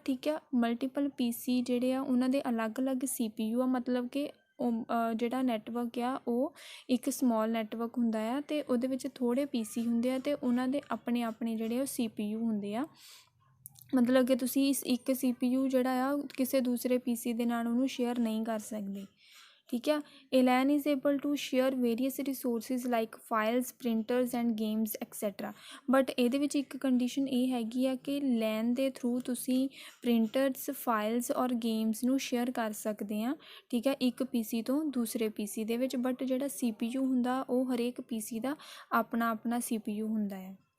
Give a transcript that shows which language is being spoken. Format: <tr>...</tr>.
<pa>ਠੀਕ ਆ, multiple PC ਜਿਹੜੇ ਆ ਉਹਨਾਂ ਦੇ ਅਲੱਗ-ਅਲੱਗ CPU ਆ, ਮਤਲਬ ਕਿ ਉਹ ਜਿਹੜਾ ਨੈਟਵਰਕ ਆ ਉਹ ਇੱਕ ਸਮੋਲ ਨੈਟਵਰਕ ਹੁੰਦਾ ਆ ਅਤੇ ਉਹਦੇ ਵਿੱਚ ਥੋੜ੍ਹੇ PC ਹੁੰਦੇ ਆ ਅਤੇ ਉਹਨਾਂ ਦੇ ਆਪਣੇ ਜਿਹੜੇ ਉਹ CPU ਹੁੰਦੇ ਆ। ਮਤਲਬ ਕਿ ਤੁਸੀਂ ਇੱਕ CPU ਜਿਹੜਾ ਆ ਕਿਸੇ ਦੂਸਰੇ PC ਦੇ ਨਾਲ ਉਹਨੂੰ ਸ਼ੇਅਰ ਨਹੀਂ ਕਰ ਸਕਦੇ। ਠੀਕ ਆ।</pa> <en>A LAN is able to share various resources like files, printers and games etc।</en> <pa>But ਇਹਦੇ ਵਿੱਚ ਇੱਕ ਕੰਡੀਸ਼ਨ ਇਹ ਹੈਗੀ ਆ ਕਿ LAN ਦੇ ਥਰੂ ਤੁਸੀਂ ਪ੍ਰਿੰਟਰਸ, ਫਾਈਲਸ ਔਰ ਗੇਮਸ ਨੂੰ ਸ਼ੇਅਰ ਕਰ ਸਕਦੇ ਆ। ਠੀਕ ਹੈ, ਇੱਕ PC ਤੋਂ ਦੂਸਰੇ PC ਦੇ ਵਿੱਚ। ਬਟ ਜਿਹੜਾ CPU ਹੁੰਦਾ ਉਹ ਹਰੇਕ PC ਦਾ ਆਪਣਾ CPU ਹੁੰਦਾ ਹੈ।</pa>